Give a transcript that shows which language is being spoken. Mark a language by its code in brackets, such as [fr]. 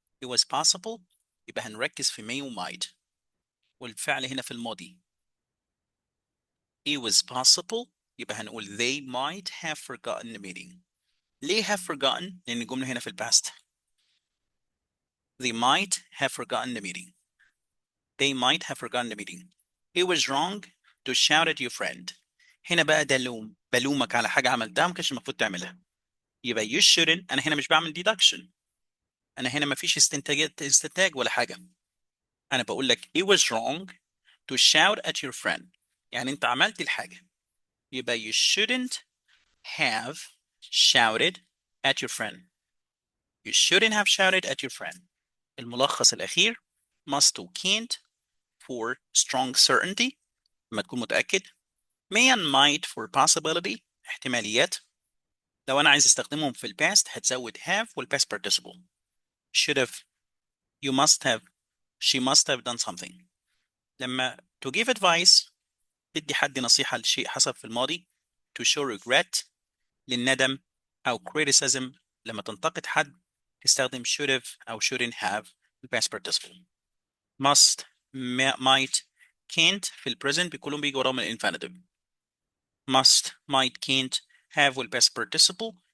[en] It was possible [ar] يبقى هنركز في may و might والفعل هنا في الماضي. [en] It was possible [ar] يبقى هنقول [en] they might have forgotten the meeting. [ar] ليه have forgotten؟ لأن الجملة هنا في الباست. [en] They might have forgotten the meeting. They might have forgotten the meeting. It was wrong to shout at your friend. [ar] هنا بقى ده لوم. بلومك على حاجة عملتها ما كانش المفروض تعملها. يبقى [en] you shouldn't. [ar] أنا هنا مش بعمل deduction. أنا هنا ما فيش استنتاج ولا حاجة. أنا بقول لك [en] it was wrong to shout at your friend. [ar] يعني أنت عملت الحاجة. يبقى [en] you shouldn't have shouted at your friend. You shouldn't have shouted at your friend. [ar] الملخص الأخير must و can't for strong certainty لما تكون متأكد. [en] may and might for possibility [ar] احتماليات. لو أنا عايز استخدمهم في الباست هتزود have والpast participle. [en] should have, you must have, she must have done something. [ar] لما to give advice تدي حد نصيحة لشيء حصل في الماضي. to show regret للندم أو criticism لما تنتقد حد تستخدم should have أو shouldn't have الpast participle. must, might, can't في البريزنت كلهم بيجوا وراهم الانفينيتيف. [en] must, might, can't, have والpast participle.